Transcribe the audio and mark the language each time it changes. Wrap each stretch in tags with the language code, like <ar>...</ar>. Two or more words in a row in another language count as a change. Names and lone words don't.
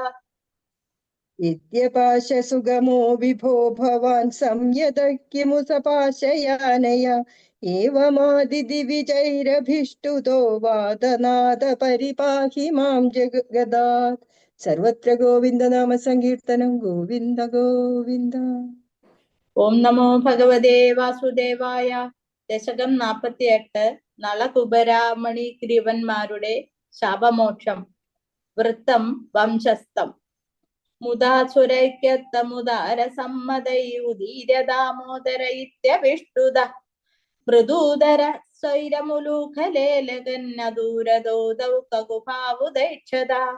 <sa>यद्यपाशसुगमो विभो भवान् संयतः किमु सपाशयानया एवमादिदिविजैरभिष्टुतो वादनाद परिपाहि मां जगदात् सर्वत्र गोविन्दनाम सङ्कीर्तनं गोविन्द गोविन्द ओम नमो भगवते वासुदेवाय</sa> <ml>ദശകം 48 നളകുബരാമണി ഗ്രീവന്മാരുടെ ശാപമോക്ഷം വൃത്തം വംശസ്ഥം</ml> <sa>മുദാസുരൈക്യത്തമുദാര സമ്മതൈ ഉദീരദാമോദര ഇത്യവിഷ്ടുത മൃദൂദര സ്വൈരമുലൂഖലേലകന്നദൂരദോദൗ കകുഭാവുദൈക്ഷത</sa>